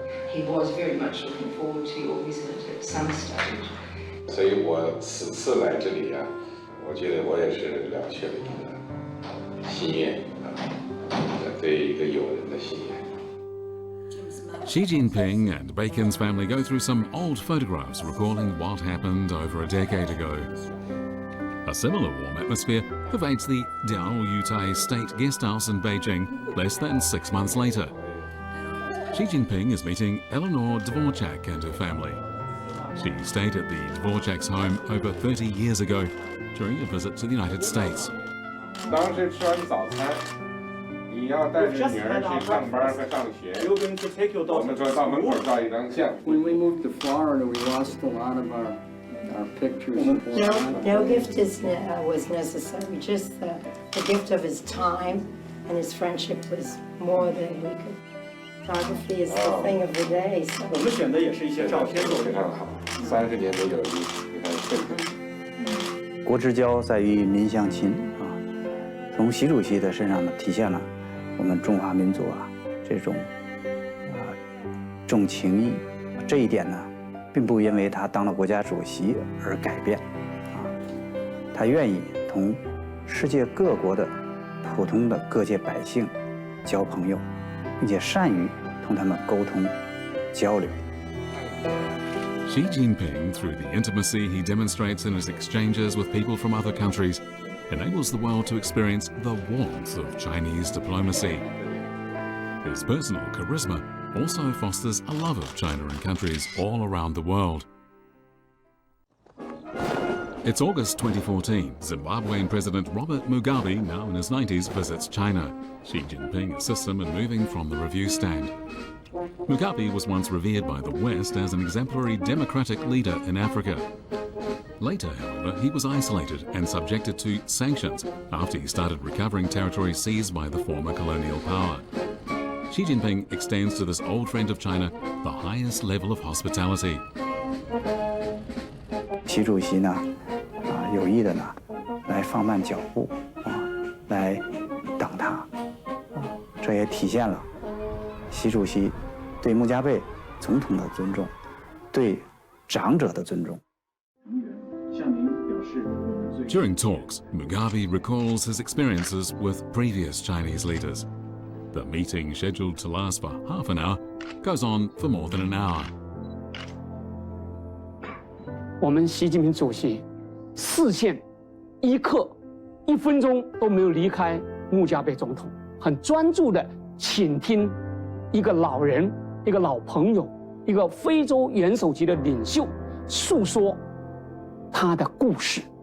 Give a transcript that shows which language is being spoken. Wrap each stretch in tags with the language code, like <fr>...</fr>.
<en>He was very much looking forward to your visit at some stage.</en> <zh>所以我此次来这里我觉得我也是了却了一个心愿对一个友人的心愿。</zh> <en>Xi Jinping and Bacon's family go through some old photographs recalling what happened over a decade ago. A similar warm atmosphere pervades the Diaoyutai State Guest House in Beijing less than 6 months later. Xi Jinping is meeting Eleanor Dvorchak and her family. She stayed at the Dvorchak's home over 30 years ago during a visit to the United States.</en> <zh>当时吃完早餐，你要带着女儿去上班和上学。我们说到门口照一张相。</zh> <en>When we moved to Florida, we lost a lot of our pictures. No gift was necessary. Just the gift of his time and his friendship was more than we could. Photography is the thing of the day. So.</en> <zh>我们选的也是一些照片做非常好，30年的友谊，你看这个。国之交在于民相亲从习主席的身上呢，体现了我们中华民族这种重情义。这一点呢，并不因为他当了国家主席而改变他愿意同世界各国的普通的各界百姓交朋友，并且善于同他们沟通交流。</zh> <en>Xi Jinping, through the intimacy he demonstrates in his exchanges with people from other countries, enables the world to experience the warmth of Chinese diplomacy. His personal charisma also fosters a love of China in countries all around the world. It's August 2014. Zimbabwean President Robert Mugabe, now in his 90s, visits China. Xi Jinping assists him in moving from the review stand. Mugabe was once revered by the West as an exemplary democratic leader in Africa. Later, however, he was isolated and subjected to sanctions after he started recovering territory seized by the former colonial power. Xi Jinping extends to this old friend of China the highest level of hospitality.</en> <zh>习主席呢，有意的呢，来放慢脚步来等他，这也体现了习主席对穆加贝总统的尊重，对长者的尊重。</zh> <en>During talks, Mugabe recalls his experiences with previous Chinese leaders. The meeting, scheduled to last for half an hour, goes on for more than an hour.</en> <zh>我们习近平主席视线一刻、1分钟都没有离开穆加贝总统，很专注地倾听一个老人、一个老朋友、一个非洲元首级的领袖诉说他的故事。</zh>